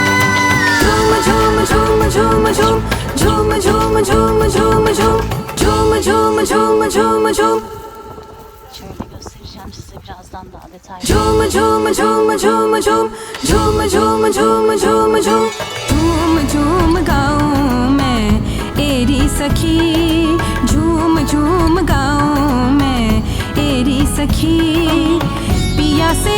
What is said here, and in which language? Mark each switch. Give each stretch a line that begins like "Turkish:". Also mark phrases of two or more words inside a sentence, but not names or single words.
Hindi: झूम झूम झूम झूम झूम झूम झूम झूम झूम झूम झूम झूम झूम झूम
Turkish: Şöyle göstereceğim size birazdan daha detaylı.
Hindi: झूम झूम झूम झूम झूम झूम झूम झूम झूम झूम झूम झूम गाऊं मैं तेरी सखी झूम झूम गाऊं मैं तेरी सखी पिया से